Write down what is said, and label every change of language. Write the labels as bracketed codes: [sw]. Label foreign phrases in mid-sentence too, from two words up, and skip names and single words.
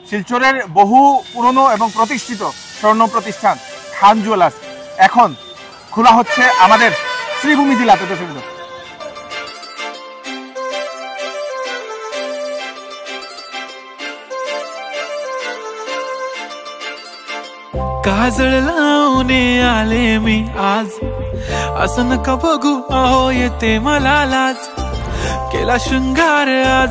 [bn] শিলচরের বহু পুরনো এবং প্রতিষ্ঠিত স্বর্ণ প্রতিষ্ঠান খান জুয়েলার্স এখন খোলা হচ্ছে আমাদের শ্রীভূমি জেলাতে। দর্শক [mr] काजळ लावणे आले मी आज, असं नका बघू अहो येते मला लाज, केला शृंगार आज